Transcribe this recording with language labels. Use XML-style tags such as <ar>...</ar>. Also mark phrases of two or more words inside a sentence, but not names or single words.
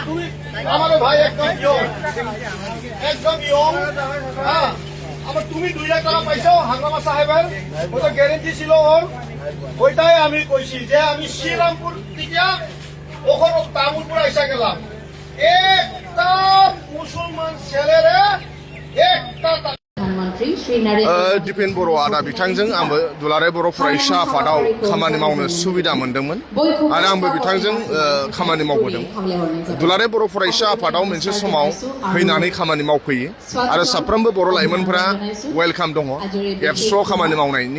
<bn>তুমি আমারও ভাই একদম ইয়ং, হ্যাঁ, আবার তুমি 2 লাখ টাকা পাইছো হাঙ্গামা সাহেবের, ওটা গ্যারেন্টি ছিল ওর। ওইটাই আমি কইছি যে আমি শ্রীরামপুর থেকে ওখানে তামুলপুর এসে গেলাম, একটা মুসলমান ছেলেরে একটা</bn> <brx>दिपेन बर' आदा बिथांजों आंबो दुलाराय बर' फरायसा आफादाव खामानि मावनो सुबिदा मोनदोंमोन आरो आंबो बिथांजों खामानि मावबोदों। दुलाराय बर' फरायसा आफादाव मोनसे समाव फैनानै खामानि मावफैयो आरो साफ्रोमबो बर' लाइमोनफोरा वेलकाम दङ एबसुआव खामानि मावनायनि।</brx>